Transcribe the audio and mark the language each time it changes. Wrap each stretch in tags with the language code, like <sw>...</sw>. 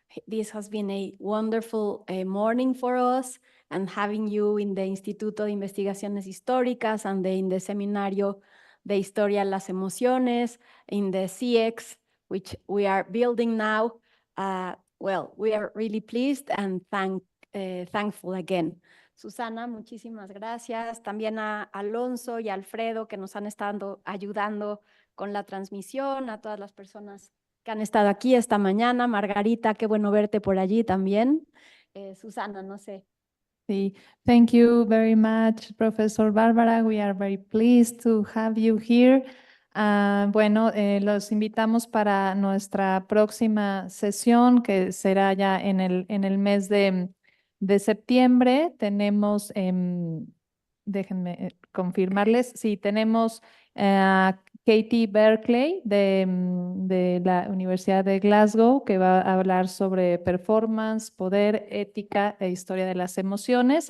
<en>This has been a wonderful morning for us, and having you in the Instituto de Investigaciones Históricas and in the Seminario de Historia las Emociones, in the CX, which we are building now. Well, we are really pleased and thankful again.</en> <es>Susana, muchísimas gracias. También a Alonso y a Alfredo, que nos han estado ayudando con la transmisión, a todas las personas que han estado aquí esta mañana. Margarita, qué bueno verte por allí también. Susana, no sé.</es> <en>Sí, thank you very much, Professor Bárbara. We are very pleased to have you here.</en> <es>Bueno, los invitamos para nuestra próxima sesión, que será ya en el mes de septiembre. Tenemos, déjenme confirmarles, sí, tenemos a Katie Berkeley de la Universidad de Glasgow, que va a hablar sobre performance, poder, ética e historia de las emociones.</es>